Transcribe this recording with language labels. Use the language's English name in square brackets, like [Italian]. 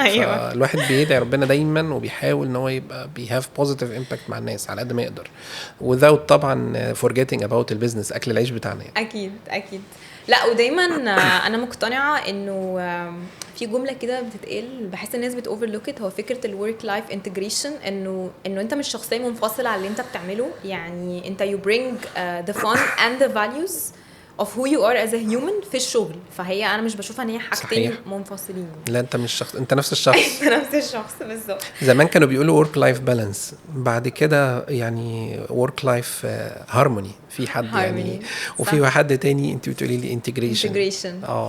[Arabic] الواحد بيدعي ربنا دايما وبيحاول ان هو يبقى [English] have positive impact [Arabic] مع الناس على قد ما يقدر without طبعا forgetting about البيزنس، اكل العيش بتاعنا يعني. اكيد. لا ودايما انا مقتنعة انه في جملة كده بتتقال بحس الناس بت [English] overlook it، [Arabic] هو فكرة الwork life integration، انه انت مش شخصية منفصلة على اللي انت بتعمله. يعني انت [English] you bring the fun and the values of who you are as a human [Arabic] في الشغل، فهي انا مش بشوفها ان هي حاجتين منفصلين. لا انت مش شخص، انت نفس الشخص. نفس الشخص بالظبط. زمان كانوا بيقولوا work life balance، بعد كده يعني work life harmony في حد harmony. يعني وفي حد تاني انت بتقولي لي integration.